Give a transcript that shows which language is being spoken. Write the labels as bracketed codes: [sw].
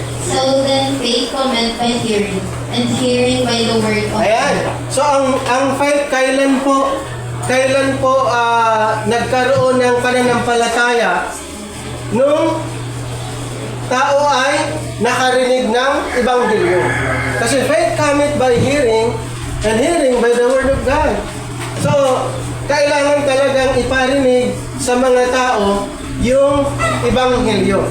[en] So then faith cometh by hearing, and hearing by the word of [tl] Ayan. [en] God. [tl] So ang faith kailan po nagkaroon ng pananampalataya? Nung tao ay nakarinig ng Ebanghelyo. [en] Kasi faith cometh by hearing, and hearing by the word of God. [tl] So, kailangan talagang iparinig sa mga tao yung Ebanghelyo.